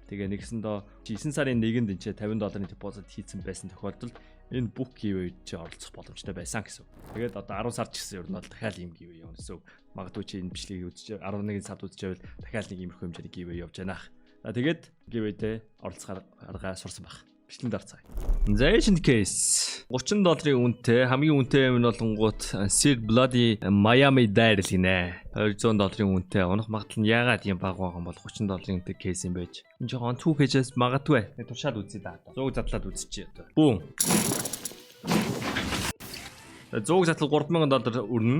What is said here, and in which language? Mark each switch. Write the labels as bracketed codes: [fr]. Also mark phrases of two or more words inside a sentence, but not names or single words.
[mn] Тэгээ нэгсэндээ 9 сарын 1-нд энэ $50 депозит хийсэн байсан тохиолдолд энэ бүх giveaway чи оролцох боломжтой байсан гэсэн. Тэгээд одоо 10 сар ч гэсэн ер нь бол дахиад ийм giveaway явна гэсэн. Магадгүй чи энэ бичлэгийг үзэж 11 сард үзчихвэл дахиад нэг иймэрхүү хэмжээний giveaway явж байна. Тэгээд giveaway-тэй оролцох арга сурсан баг. Бичлэгэнд орцгаая. [en] The Asian case [mn] $30 үнэтэй хамгийн үнэтэй юм нь болонгууд Seed Bloody Miami Dade л гинэ. $200 үнэтэй. Унах магадлал нь яагаад юм бага байгаа юм бол $30 үнэтэй кейс юм байж. Энэ жоохон 2 pages магадгүй. Туршаад үзье да. 100 задлаад үзчихье одоо. Бүүн. 100 задлал $3,000 өрнө.